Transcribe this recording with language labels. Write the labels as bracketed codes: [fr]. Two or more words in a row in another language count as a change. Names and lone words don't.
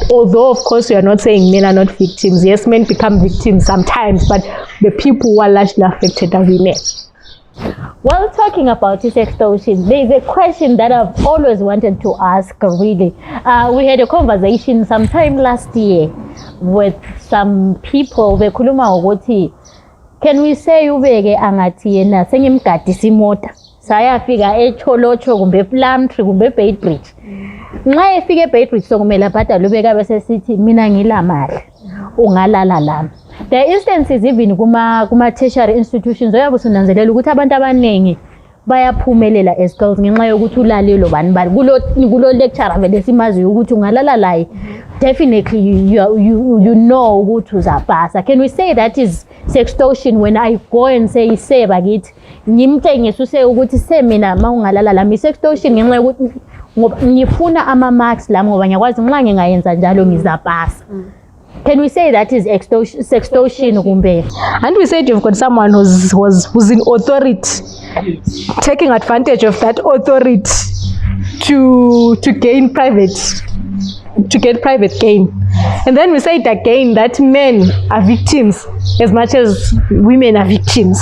[en] Although of course we are not saying men are not victims. Yes, men become victims sometimes, but the people who are largely affected are women. While talking about sextortion, there is a question that I've always wanted to ask, really. We had a conversation sometime last year with some people. Can we say [nd] ubeke angathi yena sengimgadisa imota sayafika eCholocho kumbe ePlumtree kumbe eBaitbridge. Nxa efika eBaitbridge sokumele abhadale ubeka bese sithi mina ngilamali ungalala lami. [en] There are instances even [nd] kuma [en] tertiary institutions [nd] oyabe usunanzelela ukuthi abantu abaningi bayaphumelela [en] as girls [nd] ngenxa yokuthi ulalelo bani kulo lecturer vele simazi ukuthi ungalala laye. [en] Definitely you know [nd] ukuthi uzapasa. [en] Can we say that is sextortion when I go and say [nd] bakithi ngimtshengisa use ukuthi semina mawungalala lami sextortion ngenxa yokuthi ngifuna ama marks lami ngoba ngiyakwazi nxa ngingayenza njalo ngizapasa. [en] Can we say that is sextortion kumbe? And we said you've got someone who's in authority, taking advantage of that authority to get private gain. And then we say it again that men are victims as much as women are victims.